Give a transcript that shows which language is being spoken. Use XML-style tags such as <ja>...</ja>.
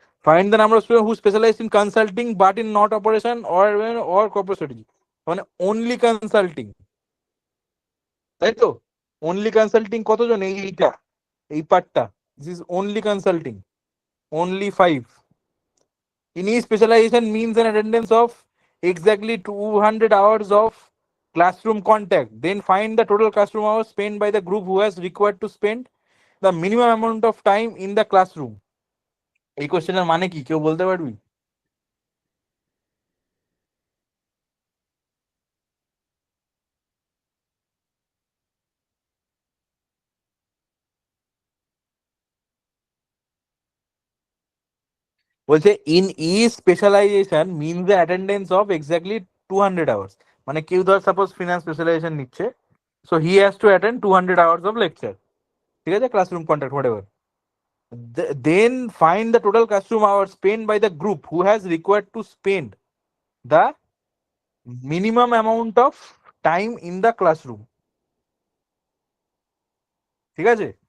<en>find the number of student who specialize in consulting but in not operation or corporate strategy,</en> <bn>মানে</bn> <en>only consulting,</en> <bn>তাই তো?</bn> <en>only consulting</en> <bn>কতজন, এইটা, এই পার্টটা,</bn> <en>This is only consulting, only 5. Any specialization means an attendance of exactly 200 hours of classroom contact. Then find the total classroom hours spent by the group who has required to spend the minimum amount of time in the classroom.</en> <bn>এই কোশ্চেনের মানে কি কেউ বলতে পারবি?</bn> <en>বলছে any specialization means the attendance of exactly 200 hours,</en> <bn>মানে কেউ ধর সাপোজ ফিনান্স স্পেশালাইজেশন নিচ্ছে,</bn> <en>so he has to attend 200 hours of lecture,</en> <bn>ঠিক আছে,</bn> <en>Classroom contact whatever. Then find the total classroom hours spent by the group who has required to spend the minimum amount of time in the classroom,</en> <bn>ঠিক আছে?</bn>